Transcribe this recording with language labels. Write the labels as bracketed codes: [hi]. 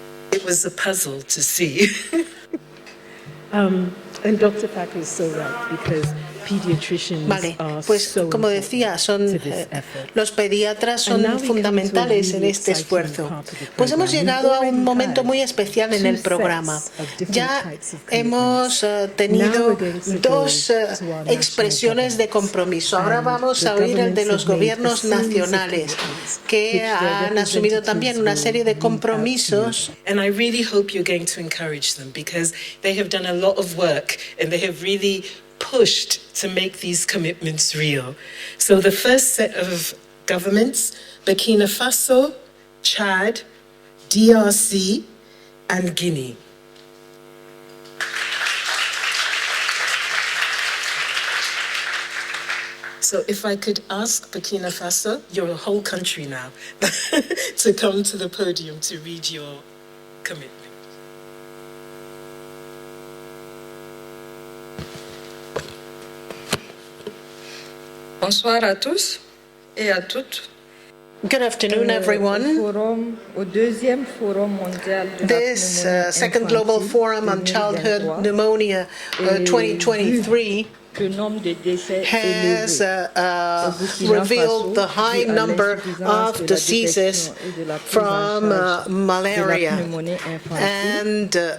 [en] It was a puzzle to see. And Dr. Thacker is so right, because pediatricians are so [es] como decía, los pediatras son fundamentales en este esfuerzo. Pues hemos llegado a un momento muy especial en el programa. Ya hemos tenido dos expresiones de compromiso. Ahora vamos a oír el de los gobiernos nacionales, que han asumido también una serie de compromisos. [en] And I really hope you're going to encourage them, because they have done a lot of work and they have really pushed to make these commitments real. So the first set of governments, Burkina Faso, Chad, DRC, and Guinea. So if I could ask Burkina Faso, you're a whole country now, to come to the podium to read your commitment. [fr] Bonsoir à tous et à toutes. [en] Good afternoon, everyone. This Second Global Forum on Childhood Pneumonia 2023 has revealed the high number of diseases from malaria. And